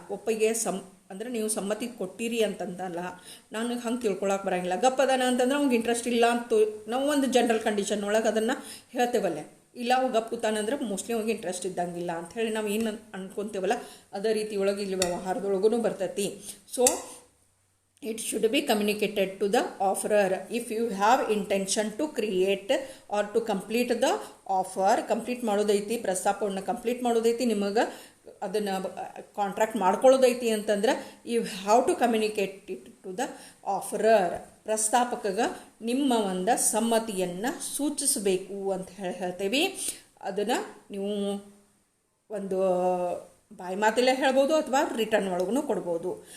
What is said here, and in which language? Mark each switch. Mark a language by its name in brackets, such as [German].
[Kannada] ಒಪ್ಪಿಗೆ ಅಂದ್ರೆ ನೀವು ಸಮ್ಮತಿ ಕೊಟ್ಟಿರಿ ಅಂತಂದಲ್ಲ. ನಾನು ಹಂಗೆ ತಿಳ್ಕೊಳಕ್ಕೆ ಬರೋಂಗಿಲ್ಲ. ಗಪ್ ಅದಾನ ಅಂತಂದ್ರೆ ಅವ್ನಿಗೆ ಇಂಟ್ರೆಸ್ಟ್ ಇಲ್ಲ ಅಂತ ನಾವು ಒಂದು ಜನರಲ್ ಕಂಡೀಷನ್ ಒಳಗೆ ಅದನ್ನು ಹೇಳ್ತೇವಲ್ಲೇ. ಇಲ್ಲ ಅವು ಗಪ್ ಕೂತಾನಂದ್ರೆ ಮೋಸ್ಟ್ಲಿ ಅವ್ನಿಗೆ ಇಂಟ್ರೆಸ್ಟ್ ಇದ್ದಂಗಿಲ್ಲ ಅಂಥೇಳಿ ನಾವು ಏನು ಅನ್ಕೊತೇವಲ್ಲ, ಅದೇ ರೀತಿ ಒಳಗೆ ಇಲ್ಲಿ ವ್ಯವಹಾರದೊಳಗೂ ಬರ್ತೈತಿ. [English] So it should be communicated to the offerer if you have intention to create or to complete the offer. [Kannada] Complete ಮಾಡೋದೈತಿ, ಪ್ರಸ್ತಾಪವನ್ನು ಕಂಪ್ಲೀಟ್ ಮಾಡೋದೈತಿ, ನಿಮಗೆ ಅದನ್ನು ಕಾಂಟ್ರಾಕ್ಟ್ ಮಾಡ್ಕೊಳ್ಳೋದೈತಿ ಅಂತಂದ್ರೆ [English] You have to communicate it to the offerer. [Kannada] ಪ್ರಸ್ತಾಪಕಗೆ ನಿಮ್ಮ ಒಂದು ಸಮ್ಮತಿಯನ್ನು ಸೂಚಿಸಬೇಕು ಅಂತ ಹೇಳ್ತೇವೆ. ಅದನ್ನು ನೀವು ಒಂದು ಬಾಯಿ ಮಾತಲ್ಲೇ ಹೇಳ್ಬೋದು ಅಥವಾ ರಿಟರ್ನ್ ಒಳಗೂ ಕೊಡ್ಬೋದು.